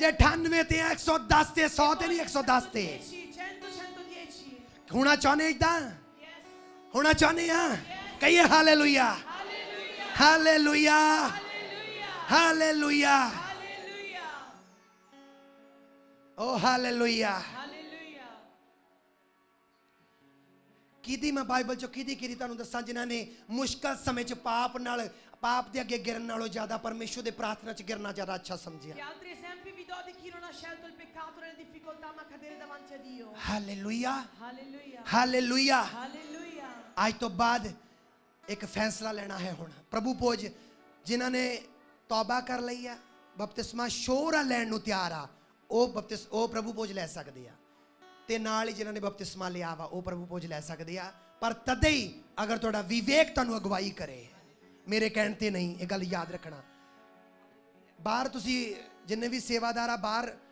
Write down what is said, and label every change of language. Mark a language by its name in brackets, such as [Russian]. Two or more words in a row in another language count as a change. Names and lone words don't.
[Punjabi] ਜੇ 98 ਤੇ ਆ 110 ਤੇ 100 ਤੇ ਨਹੀਂ 110 ਤੇ 110, 100, 110. ਹੋਣਾ ਚਾਹੁੰਦੇ ਇਦਾਂ? Yes. ਹੋਣਾ ਚਾਹੁੰਦੇ ਆ? ਕਹੀਏ ਹਾਲੇਲੂਇਆ, [Italian] Alleluia. [Punjabi] ਹਾਲੇਲੂਇਆ, [Italian] Alleluia. [Punjabi] ਹਾਲੇਲੂਇਆ, [Italian] Alleluia. [Punjabi] ਓ ਹਾਲੇਲੂਇਆ। [Italian] Alleluia. [Punjabi] ਕਿਹਦੀ ਮੈਂ ਬਾਈਬਲ ਚੋਂ ਕਿਹਦੀ ਤੁਹਾਨੂੰ ਦੱਸਾਂ ਜਿਨ੍ਹਾਂ ਨੇ ਮੁਸ਼ਕਲ ਸਮੇਂ 'ਚ ਪਾਪ ਦੇ ਅੱਗੇ ਗਿਰਨ ਨਾਲੋਂ ਜ਼ਿਆਦਾ ਪਰਮੇਸ਼ਵਰ ਦੇ ਪ੍ਰਾਰਥਨਾ 'ਚ ਗਿਰਨਾ ਜ਼ਿਆਦਾ ਅੱਛਾ ਸਮਝਿਆ। [Italian] Che altri esempi vi do di chi non ha scelto il peccato nelle difficoltà ma cadere davanti a Dio. [Punjabi] ਹਾਲੇਲੂਇਆ [Italian] Alleluia. [Punjabi] ਹਾਲੇਲੂਇਆ। [Italian] Alleluia. [Punjabi] ਅੱਜ ਤੋਂ ਬਾਅਦ ਇੱਕ ਫੈਸਲਾ ਲੈਣਾ ਹੈ ਹੁਣ ਪ੍ਰਭੂ ਭੋਜ ਜਿਨ੍ਹਾਂ ਨੇ ਤੌਬਾ ਕਰ ਲਈ ਆ ਬਪਤਿਸਮਾ ਸ਼ੋਰਾ ਲੈਣ ਨੂੰ ਤਿਆਰ ਆ ਉਹ ਪ੍ਰਭੂ ਭੋਜ ਲੈ ਸਕਦੇ ਆ ਤੇ ਨਾਲ ਹੀ ਜਿਨ੍ਹਾਂ ਨੇ ਬਪਤਿਸਮਾ ਲਿਆ ਵਾ ਉਹ ਪ੍ਰਭੂ ਭੋਜ ਲੈ ਸਕਦੇ ਆ ਪਰ ਤਦੇ ਹੀ ਅਗਰ ਤੁਹਾਡਾ ਵਿਵੇਕ ਤੁਹਾਨੂੰ ਅਗਵਾਈ ਕਰੇ ਮੇਰੇ ਕਹਿਣ ਤੇ ਨਹੀਂ ਇਹ ਗੱਲ ਯਾਦ ਰੱਖਣਾ ਬਾਹਰ ਤੁਸੀਂ ਜਿੰਨੇ ਵੀ ਸੇਵਾਦਾਰ ਆ ਬਾਹਰ